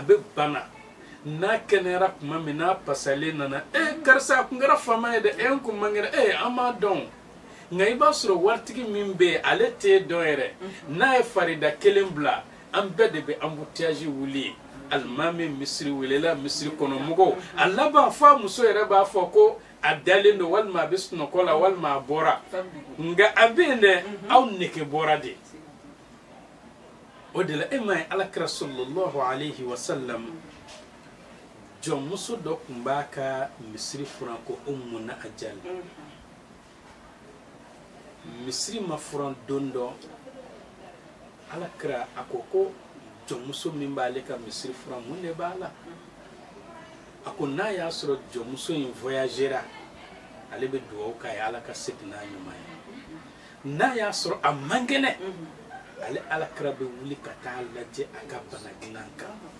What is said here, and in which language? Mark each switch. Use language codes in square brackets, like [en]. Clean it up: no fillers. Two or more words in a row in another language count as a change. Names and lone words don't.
[bm] bɛ bana n'a kɛnɛyara tuma min n'a pasalen nana karisa a kun kɛra faama ye dɛ n kun man kɛnɛ an m'a dɔn nka i b'a sɔrɔ waritigi min bɛ yen ale t'e dɔn yɛrɛ n'a ye farida kelen bila an bɛɛ de bɛ embouteillage wuli alimami misiri welela misiri kɔnɔ mɔgɔw a laban fɔ a muso yɛrɛ b'a fɔ ko a dalen don walima a bɛ sunɔgɔ la walima a bɔra nka a bɛ yen dɛ aw nege bɔra de o de la e ma ye alakira [ar] صلى الله عليه وسلم [bm] jɔnmuso dɔ tun b'a ka misiri furan ko Ummu Ajal misiri ma furan don dɔ alakira a ko jɔnmuso min b'ale ka misiri furan mun de b'a la a ko n'a y'a sɔrɔ jɔnmuso in voyagera ale bɛ dugawu k'a ye ala ka segin n'a ɲuman ye n'a y'a sɔrɔ a man kɛnɛ ale alakira bɛ wuli ka taa lajɛ a ka bana dilan kan